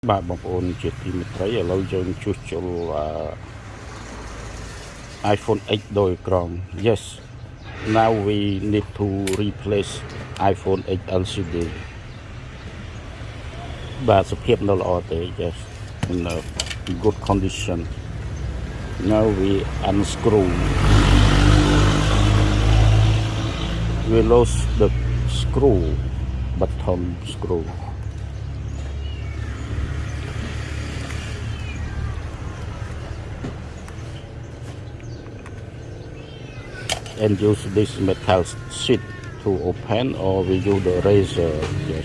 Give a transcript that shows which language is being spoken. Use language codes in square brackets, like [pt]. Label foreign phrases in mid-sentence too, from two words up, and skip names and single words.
[km] បាទបងប្អូនជាទីមេត្រីឥឡូវយើងជួសជុលiPhone X ដោយក្រម [en] Yes now we need to replace iPhone X LCD [km] បាទសភាពនៅល្អទេ [en] Yes in a good condition now we unscrew we lost the screw bottom screw and use this metal sheet to open or we use the razor. Yes.